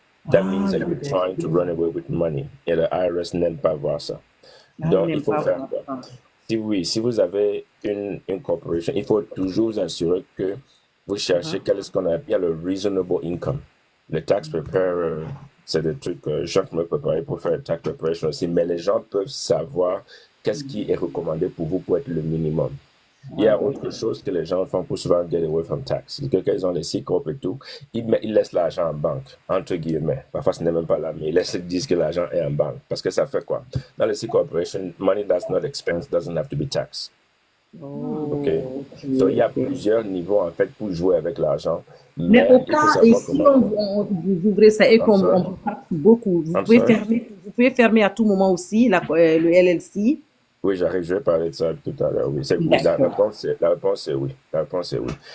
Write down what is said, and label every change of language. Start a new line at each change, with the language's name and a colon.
English: That means that you're trying to run away with money.
French: Et le IRS n'aime pas voir ça. Donc, il faut faire quoi? Si vous avez une corporation, il faut toujours vous assurer que vous cherchez quel est ce qu'on appelle le reasonable income. Le tax preparer, c'est des trucs que je me préparer pour faire le tax preparation aussi, mais les gens peuvent savoir qu'est-ce qui est recommandé pour vous pour être le minimum. Il y a autre chose que les gens font pour souvent get away from tax. Quand ils ont les C-Corp et tout, ils laissent l'argent en banque, entre guillemets. Parfois, ce n'est même pas là, mais ils disent que l'argent est en banque. Parce que ça fait quoi?
English: Dans les C-Corporation, money that's not expense doesn't have to be taxed. Okay.
French: So, il y a plusieurs niveaux, en fait, pour jouer avec l'argent. Mais au cas, et si vous ouvrez ça et qu'on vous taxe beaucoup, vous pouvez fermer à tout moment aussi le LLC. Oui, j'arrive, je vais parler de ça tout à l'heure. Oui, c'est oui. La réponse est oui. La réponse est oui.